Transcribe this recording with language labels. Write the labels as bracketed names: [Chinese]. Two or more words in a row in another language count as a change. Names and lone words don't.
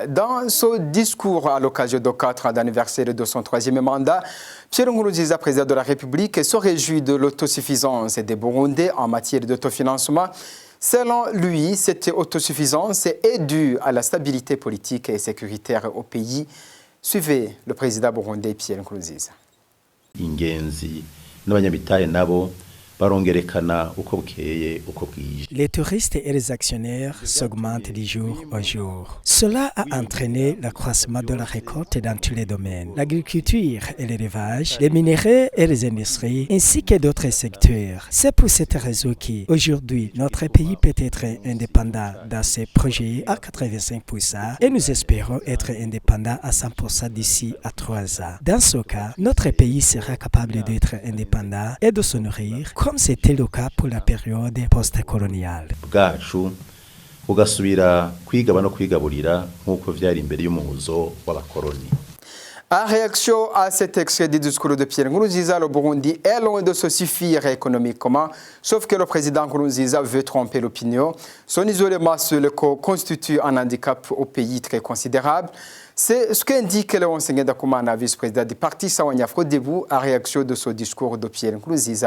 [French] Dans ce discours à l'occasion du 4 ans d'anniversaire de son 3e mandat, Pierre Nkurunziza, président de la République, se réjouit de l'autosuffisance des Burundais en matière d'autofinancement. Selon lui, cette autosuffisance est due à la stabilité politique et sécuritaire au pays. Suivez le président burundais Pierre Nkurunziza. [Rundi] ingenzi n'abanyabitaye nabo barongerekana uko bukeye uko bwije. [French] Les touristes et les actionnaires s'augmentent du jour au jour. Cela a entraîné l'accroissement de la récolte dans tous les domaines. L'agriculture et l'élevage, les minéraux et les industries, ainsi que d'autres secteurs. C'est pour cette raison qu'aujourd'hui, notre pays peut être indépendant dans ses projets à 85% et nous espérons être indépendant à 100% d'ici à 3 ans. Dans ce cas, notre pays sera capable d'être indépendant et de se nourrir comme c'était le cas pour la période post-coloniale. [Rundi] Bwacu ugasubira kwigaba no kwigaburira nk'uko vyari imbere y'umuhuzo w'abakoloni. [French] En réaction à cet extrait du discours de Pierre Nkurunziza, le Burundi est loin de se suffire économiquement, sauf que le président Nkurunziza veut tromper l'opinion. Son isolement sur le corps constitue un handicap au pays très considérable. C'est ce qu'indique Léonce Ngendakumana, vice-président du parti Sawanya Frodebou, en réaction de ce discours de Pierre Nkurunziza.